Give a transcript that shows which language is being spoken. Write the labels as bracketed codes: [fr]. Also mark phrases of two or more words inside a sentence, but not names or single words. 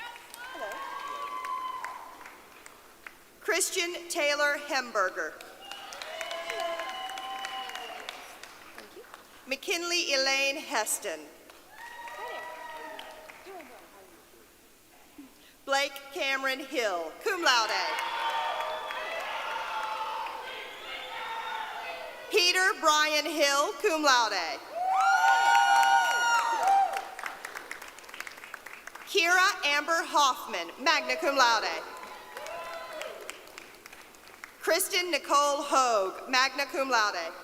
[en] Christian Taylor Hemberger. McKinley Elaine Heston. Blake Cameron Hill, [la] cum laude. [en] Peter Brian Hill, [la] cum laude. [en] Kira Amber Hoffman, [la] magna cum laude. [en] Kristen Nicole Hogue, [la] magna cum laude.